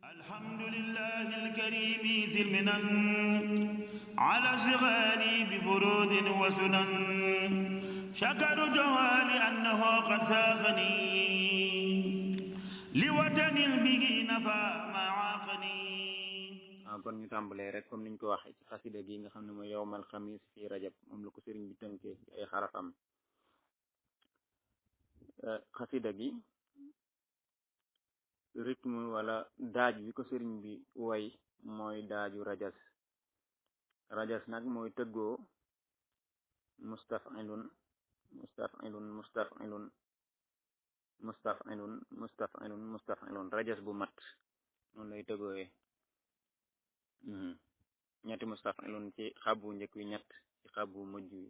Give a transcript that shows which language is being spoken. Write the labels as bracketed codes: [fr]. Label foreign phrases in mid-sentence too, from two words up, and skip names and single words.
[ar] الحمد لله الكريم ذي المنن على اشتغالي بفروض وسنن شكرته لأنه قد ساقني لوطن به نفى ما عاقني. [wo] kon ñu tàmbalee rek comme niñ ko waxee ci xasida gi nga xam ne mooy [ar] يوم الخميس في رجب [wo] moom la ko sëriñ bi tënkee ci ay xarafam. xasida gi rythme wala daaj bi ko sëriñ bi way mooy daaju rajas nag mooy tëggoo [ar] مستفعلن مستفعلن مستفعلن مستفعلن مستفعلن مستفعلن [wo] rajas bu mat noonu lay tëggooyee ñetti mustafilun ci xabu njëkk wi, ñett ci xabu mujj wi.